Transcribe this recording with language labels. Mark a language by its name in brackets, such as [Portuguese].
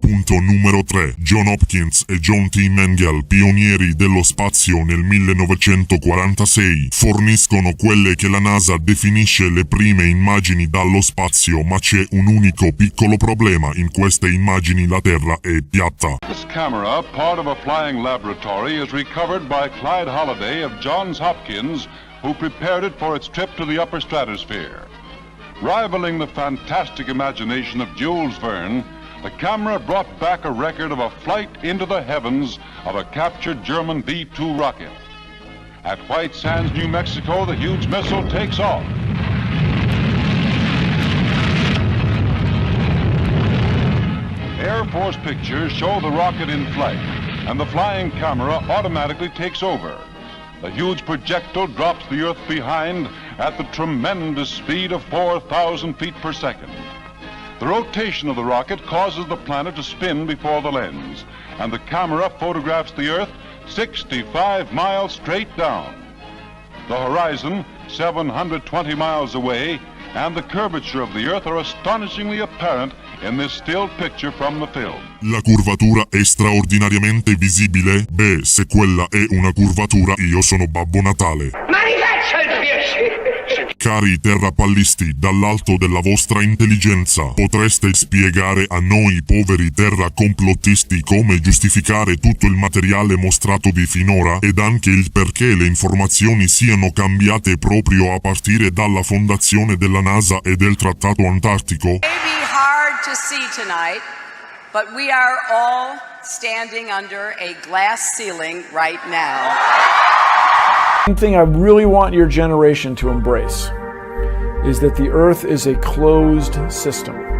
[Italian] Punto numero 3. John Hopkins e John T. Mengel, pionieri dello spazio nel 1946, forniscono quelle che la NASA definisce le prime immagini dallo spazio, ma c'è un unico piccolo problema: in queste immagini la Terra è piatta. [English] This camera, part of a flying laboratory, is recovered by Clyde Holliday of Johns Hopkins, who prepared it for its trip to the upper stratosphere. Rivaling the fantastic imagination of Jules Verne, the camera brought back a record of a flight into the heavens of a captured German V-2 rocket. At White Sands, New Mexico, the huge missile takes off. Air Force pictures show the rocket in flight, and the flying camera automatically takes over. The huge projectile drops the Earth behind at the tremendous speed of 4,000 feet per second. The rotation of the rocket causes the planet to spin before the lens, and the camera photographs the Earth 65 miles straight down. The horizon, 720 miles away, and the curvature of the Earth are astonishingly apparent in this still picture from the film. [Italian] La curvatura è straordinariamente visibile? Beh, se quella è una curvatura, io sono Babbo Natale. Cari terrapallisti, dall'alto della vostra intelligenza, potreste spiegare a noi poveri terracomplottisti come giustificare tutto il materiale mostratovi finora ed anche il perché le informazioni siano cambiate proprio a partire dalla fondazione della NASA e del Trattato Antartico? [English] It may be hard to see tonight, but we are all standing under a glass ceiling right now. One thing I really want your generation to embrace is that the Earth is a closed system.